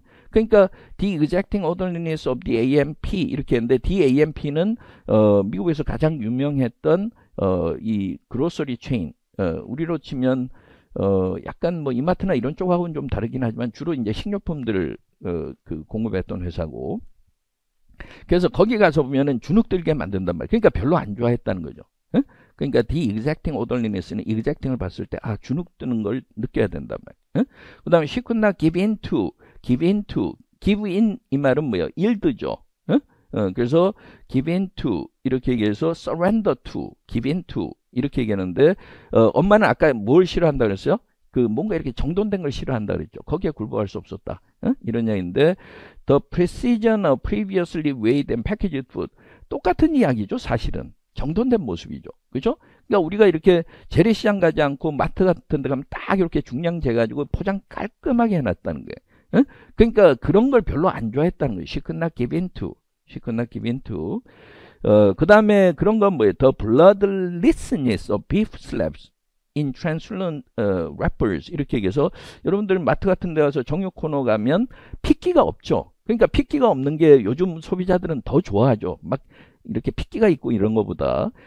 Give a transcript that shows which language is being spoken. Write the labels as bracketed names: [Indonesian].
[Korean] 그러니까 [English] the exacting orderliness of the AMP [Korean] 이렇게 했는데, the AMP는 미국에서 가장 유명했던 이 그로서리 체인, 우리로 치면 약간 뭐 이마트나 이런 쪽하고는 좀 다르긴 하지만 주로 이제 식료품들을 그 공급했던 회사고, 그래서 거기 가서 보면은 주눅 들게 만든단 말이에요. 그러니까 별로 안 좋아했다는 거죠. 그러니까 [English] the exacting orderliness [Korean] 는 exacting을 봤을 때 주눅 드는 걸 느껴야 된단 말이에요. 그 다음에 [English] she could not give in to, give in [Korean] 이 말은 뭐예요? [English] yield죠. [Korean] 그래서 [English] give in to [Korean] 이렇게 얘기해서 [English] surrender to, [Korean] give in to 이렇게 얘기하는데, 엄마는 아까 뭘 싫어한다 그랬어요? 그 뭔가 이렇게 정돈된 걸 싫어한다 그랬죠. 거기에 굴복할 수 없었다. 이런 얘기인데, [English] the precision of previously weighed and packaged food, [Korean] 똑같은 이야기죠. 사실은 정돈된 모습이죠. 그죠? 그러니까 우리가 이렇게 재래시장 가지 않고 마트 같은 데 가면 딱 이렇게 중량 재가지고 포장 깔끔하게 해놨다는 거예요. 그러니까 그런 걸 별로 안 좋아했다는 거예요. [English] she could not give in to, she could not give in to. [Korean] 그 다음에 그런 건 뭐예요? [English] The bloodlessness of beef slabs in translucent wrappers [Korean] 이렇게 얘기해서, 여러분들 마트 같은 데 가서 정육 코너 가면 핏기가 없죠. 그러니까 핏기가 없는 게 요즘 소비자들은 더 좋아하죠. 막 이렇게 핏기가 있고 이런 거보다.